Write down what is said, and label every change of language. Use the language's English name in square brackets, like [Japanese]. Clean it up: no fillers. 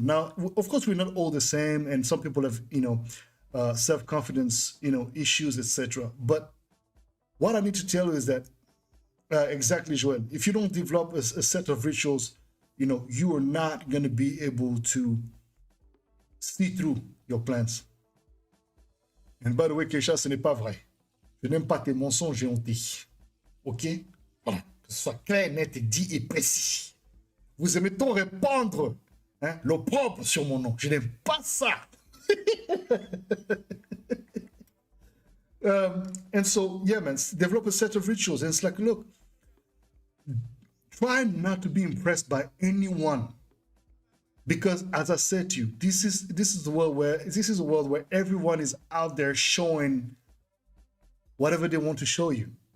[English] Now, of course, we're not all the same, and some people have, self-confidence, issues, etc. But what I need to tell you is that exactly, Joel. If you don't develop a set of rituals, you are not going to be able to see through your plans. And by the way, [French] Keisha, ce n'est pas vrai. Je n'aime pas tes mensonges et hontés. OK? Voilà. Que ce soit clair, net, dit et précis. Vous aimez tant répandre l'opprobre sur mon nom. Je n'aime pas ça. [English] And so, yeah, man, develop a set of rituals. And it's like, look, try not to be impressed by anyone, because, as I said to you, this is a world where everyone is out there showing whatever they want to show you.